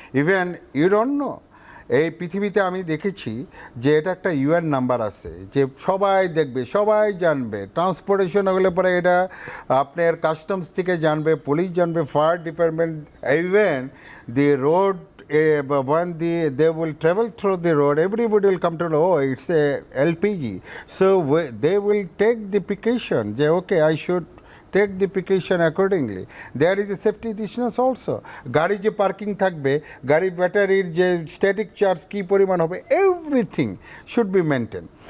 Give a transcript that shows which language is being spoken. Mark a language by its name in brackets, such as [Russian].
[Bangla] Even ইউরন্য এই পৃথিবীতে আমি দেখেছি যে এটা একটা ইউএন নাম্বার আছে, যে সবাই দেখবে, সবাই জানবে, ট্রান্সপোর্টেশন হলে পরে এটা আপনার কাস্টমস থেকে জানবে, পুলিশ জানবে, fire department, even the road [English] when they will travel through the road, everybody will come to know, oh, it's a LPG. So they will take the precaution, যে okay, I should take the precaution accordingly. There is a safety distance also. [Bangla] গাড়ি যে parking থাকবে, গাড়ি ব্যাটারির যে static charge কী পরিমাণ হবে, [English] Everything should be maintain.